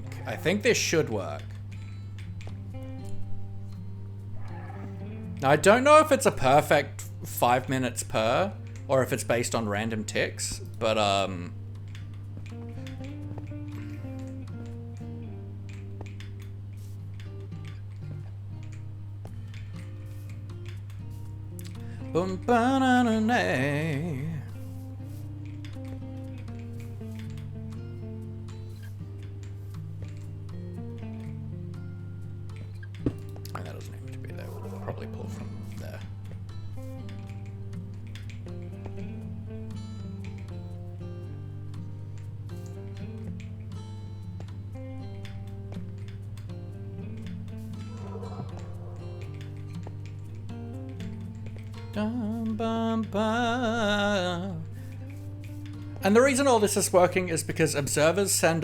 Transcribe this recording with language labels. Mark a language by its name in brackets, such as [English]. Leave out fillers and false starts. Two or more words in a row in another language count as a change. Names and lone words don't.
[English] I think this should work. Now, I don't know if it's a perfect 5 minutes per, or if it's based on random ticks, but boom, ba-na-na-na. Oh, that doesn't need to be there. We'll probably pull from there. And the reason all this is working is because observers send